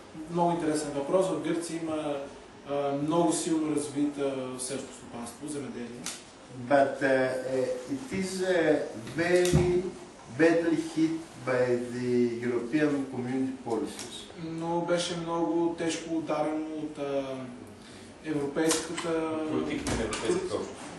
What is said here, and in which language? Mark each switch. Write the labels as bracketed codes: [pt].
[bg] Много интересен въпрос. В Гърция има много силно развита селско стопанство, земеделие. [en] But it is very badly hit by the European community policies. [bg] Но беше много тежко ударено от европейската политика на европейската общност.